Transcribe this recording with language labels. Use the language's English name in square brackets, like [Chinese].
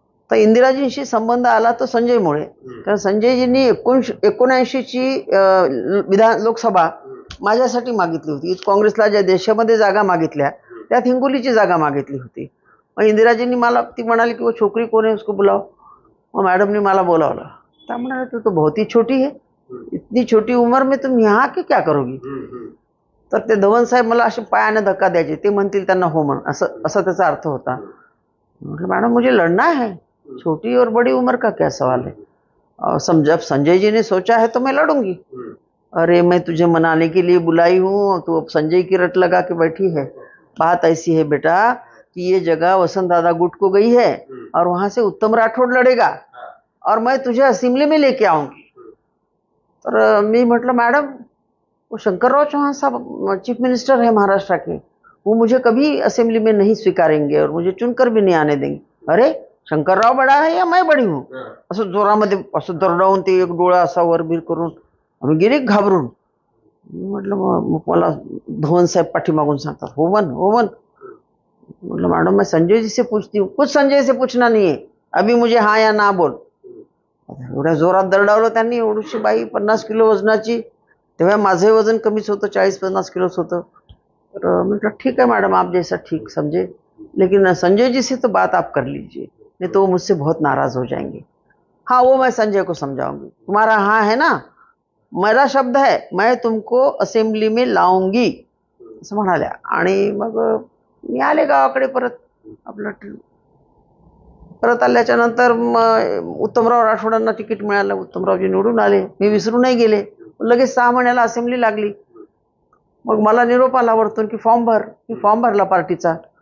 [Marathi] तर इंदिराजींशी संबंध आला तो संजयमुळे, कारण संजयजींनी 1979ची लोकसभा माझ्यासाठी मागितली होती. युथ काँग्रेसला ज्या देशामध्ये जागा मागितल्या त्यात हिंगोलीची जागा मागितली होती. मग इंदिराजींनी मला, ती म्हणाली की [Hindi] वो छोकरी कोण है उसको बुलाओ. [Marathi] मग मॅडमनी मला बोलावलं. त्या म्हणाले [Hindi] तू तो बहुत ही छोटी है, इतनी छोटी उम्र में तुम यहाँ के क्या करोगी. [Marathi] तर ते धवन साहेब मला असे पायाने धक्का द्यायचे, ते म्हणतील त्यांना हो म्हण, असं त्याचा अर्थ होता. म्हटलं [Hindi] मॅडम मुझे लड़ना है, छोटी और बड़ी उम्र का क्या सवाल है. जब संजय जी ने सोचा है तो मैं लड़ूंगी. अरे मैं तुझे मनाने के लिए बुलाई हूँ, तू अब संजय की रट लगा के बैठी है. बात ऐसी है बेटा कि ये जगह वसंत दादा गुट को गई है और वहां से उत्तम राठौड़ लड़ेगा और मैं तुझे असेंबली में लेके आऊंगी. [Marathi] तर मी म्हटलं [Hindi] मॅडम वो शंकरराव चौहान साहब चीफ मिनिस्टर है महाराष्ट्र के, वो मुझे कभी असेंबली में नहीं स्वीकारेंगे और मुझे चुनकर भी नहीं आने देंगे. अरे शंकरराव बडा है या मैं बडी हूँ. [Marathi] असं जोरामध्ये असं दरडावून ते एक डोळा असा वरबीर करून आम्ही गेले घाबरून. म्हटलं मग मला धवन साहेब पाठीमागून सांगतात हो मन. [Hindi] मतलब मैडम मैं संजय जी से पूछती हूँ. कुछ संजय से पूछना नहीं है, अभी मुझे हाँ या ना बोल. [Marathi] एवढ्या जोरात दरडावलं त्यांनी. एवढीशी बाई 50 किलो वजनाची, तेव्हा माझे वजन कमीच होतं, 40-50 किलोच होतं. तर म्हटलं [Hindi] ठीक है मैडम आप जैसा ठीक समझे, लेकिन संजय जी से तो बात आप कर लीजिए, नहीं तो वो मुझसे बहुत नाराज हो जाएंगे. हाँ वो मैं संजय को समझाऊंगी, तुम्हारा हाँ है ना, मेरा शब्द है, मैं तुमको असेंबली में लाऊंगी [Marathi] असं म्हणाल्या. आणि मग मी आले गावाकडे परत. आपलं परत आल्याच्या नंतर उत्तमराव राठोडांना तिकीट मिळालं. उत्तमरावजी निवडून आले. मी विसरून नाही गेले. लगेच 6 महिन्याला असेंब्ली लागली. मग मला निरोप आला वरतून की फॉर्म भर. मी फॉर्म भरला पार्टीचा.